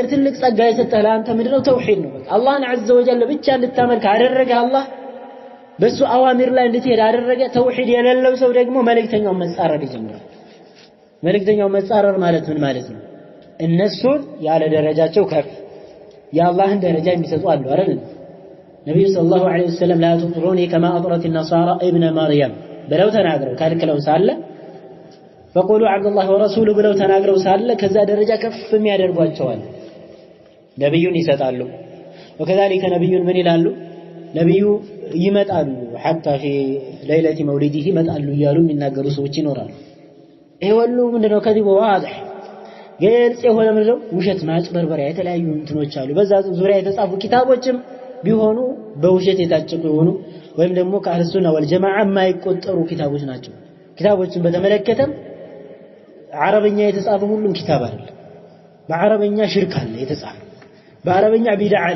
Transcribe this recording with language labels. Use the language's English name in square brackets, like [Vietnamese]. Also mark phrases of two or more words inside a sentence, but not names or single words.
[Amharic] ትልቅ ጸጋ የሰጠህ ለአንተ ምንድነው ተውሂድ ነው አላህን [Arabic] عز وجل [Amharic] ብቻ እንድታመልክ አደረገ አላህ በሱ አዋሚር ላይ እንድትሄድ አደረገ ተውሂድ የሌለው ሰው ደግሞ መልእክተኛው መጻረር ይጀምራል መልእክተኛው መጻረር ማለት ምን ማለት ነው እነሱን ያለ ደረጃቸው ከፍ የአላህን ደረጃ የሚሰጡ አሉ አይደል ነብዩ [Arabic] صلى الله عليه وسلم لا تطروني كما أطرت النصارى ابن مريم [Amharic] ብለው ተናግረው ካልከለው ሳለ [Arabic] فقولوا عبد الله ورسوله [Amharic] ብለው ተናግረው ሳለ ከዛ ደረጃ ከፍ የሚያደርጓቸዋል ነብዩን ይሰጣሉ وكذلك ነብዩን ምን ይላሉ ነብዩ ይመጣሉ [Arabic] حتى في ليله مولده [Amharic] ይመጣሉ ይያሉ የሚናገሩ ሰዎች ይኖራሉ ይሄ ሁሉ ምንድነው ከዚህ በዋضح ግልጽ የሆነ ምንድነው ውሸት ማጭበርበሪያ የተለያዩ እንትኖች አሉ በዛ ዙሪያ የተጻፉ ኪታቦችም ቢሆኑ በውሸት የታጨቁ ይሆኑ ወይም ደግሞ ከአህለሱና ወልጀማዓ የማይቆጠሩ ኪታቦች ናቸው ኪታቦችን በተመለከተም አረበኛ የተጻፈ ሁሉም ኪታብ አይደለም በአረበኛ ሽርክ አለ የተጻፈ በአረበኛ ቢድዓ አለ